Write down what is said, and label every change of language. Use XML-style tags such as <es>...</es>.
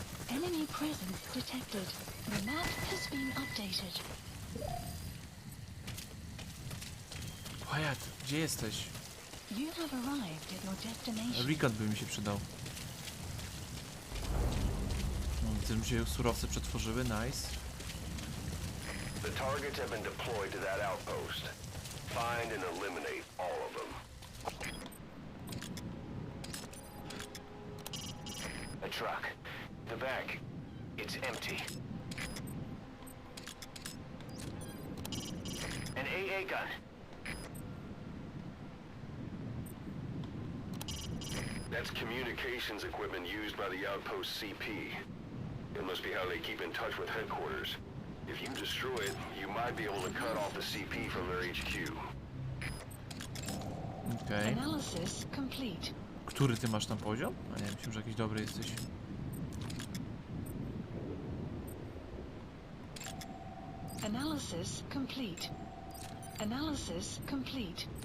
<en>Enemy presence detected. The map has been updated.</en> <pl>Wyatt, gdzie jesteś?</pl> <en>You have arrived at your destination.</en> <pl>Recon by mi się przydał. No, widzę, że mi się surowce przetworzyły, nice.</pl> <en>The targets have been deployed to that outpost. Find and eliminate all of them. A truck. The back. It's empty. An AA gun. That's communications equipment used by the outpost CP. It must be how they keep in touch with headquarters. If you destroy it, you might be able to cut off the CP from their HQ.</en> <pl>Okej.</pl> <en>Analysis complete.</en> <pl>Który ty masz tam poziom? A nie, myślę, że jakiś dobry jesteś.</pl> <en>Analysis complete. Analysis complete.</en>